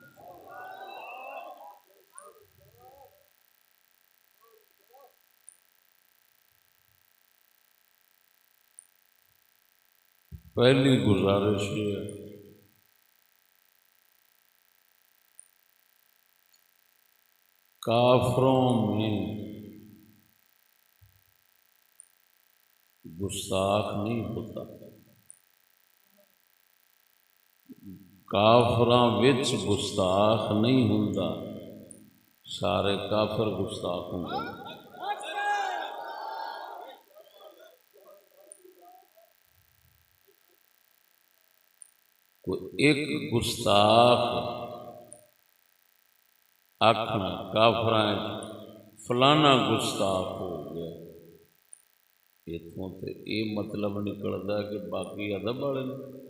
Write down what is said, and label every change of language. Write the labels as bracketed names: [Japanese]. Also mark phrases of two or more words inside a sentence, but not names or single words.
[Urdu] پہلی گزارش یہ ہے کافروں میں گستاخ نہیں ہوتا، [Punjabi] کافراں وچ گستاخ نہیں ہوندا، سارے کافر گستاخ ہوندے ہیں۔ کوئی ایک گستاخ آکھنا کافراں فلانا گستاخ ہو گیا، اتوں تے [Urdu] یہ مطلب نکلتا ہے کہ [Punjabi] باقی ادب والے نے،